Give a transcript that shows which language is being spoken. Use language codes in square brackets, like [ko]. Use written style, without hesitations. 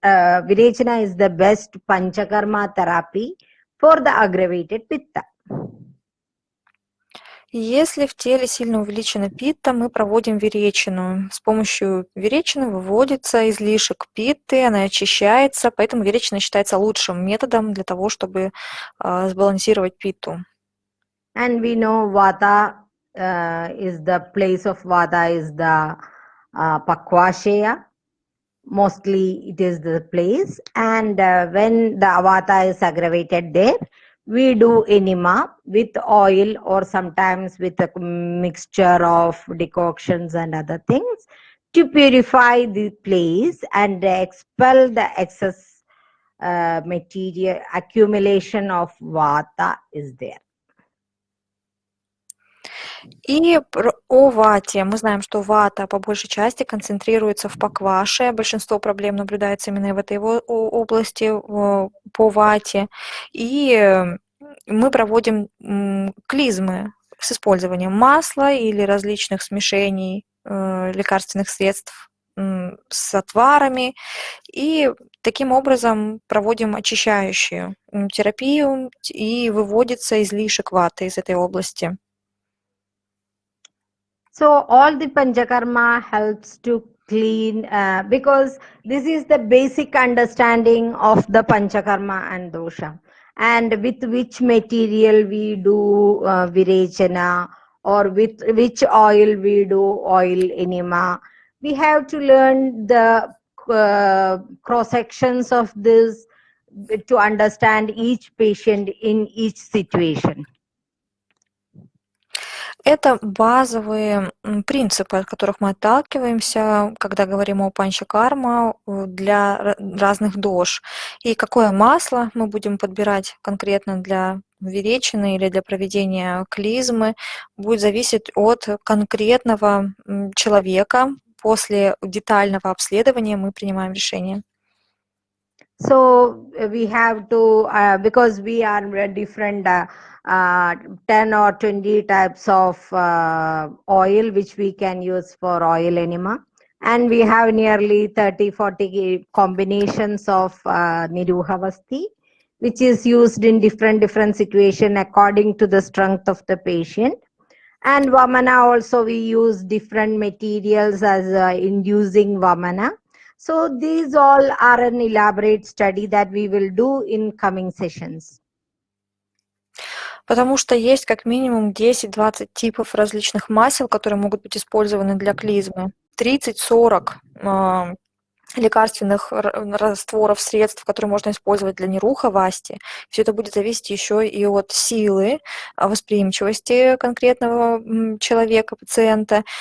[en] Virejana is the best panchakarma therapy for the aggravated pitta. [ru] Если в теле сильно увеличена питта, мы проводим виречину. С помощью виречины выводится излишек питты, она очищается, поэтому виречина считается лучшим методом для того, чтобы сбалансировать питту. [en] And we know Vata is the place of Vata is the Pakvashaya. Mostly it is the place, and when the Vata is aggravated there, we do enema with oil or sometimes with a mixture of decoctions and other things to purify the place and expel the excess material. Accumulation of Vata is there. [ru] И о вате. Мы знаем, что вата по большей части концентрируется в пакваше. Большинство проблем наблюдается именно в этой области, по вате. И мы проводим клизмы с использованием масла или различных смешений лекарственных средств с отварами. И таким образом проводим очищающую терапию, и выводится излишек ваты из этой области. [en] So all the Panchakarma helps to clean, because this is the basic understanding of the Panchakarma and dosha, and with which material we do virechana, or with which oil we do oil enema. We have to learn the cross sections of this to understand each patient in each situation. [ru] Это базовые принципы, от которых мы отталкиваемся, когда говорим о панчакарма для разных дож. И какое масло мы будем подбирать конкретно для виречины или для проведения клизмы, будет зависеть от конкретного человека. После детального обследования мы принимаем решение. [en] So we have to, because we are different 10 or 20 types of oil which we can use for oil enema. And we have nearly 30-40 combinations of Niruhavasti, which is used in different situation according to the strength of the patient. And Vamana also we use different materials as inducing Vamana. So these all are an elaborate study that we will do in coming sessions. [ru] Потому что есть как минимум 10-20 типов различных масел, которые могут быть использованы для клизмы. 30-40 лекарственных растворов, средств, которые можно использовать для нирухавасти. Все это будет зависеть еще и от силы, восприимчивости конкретного человека, пациента.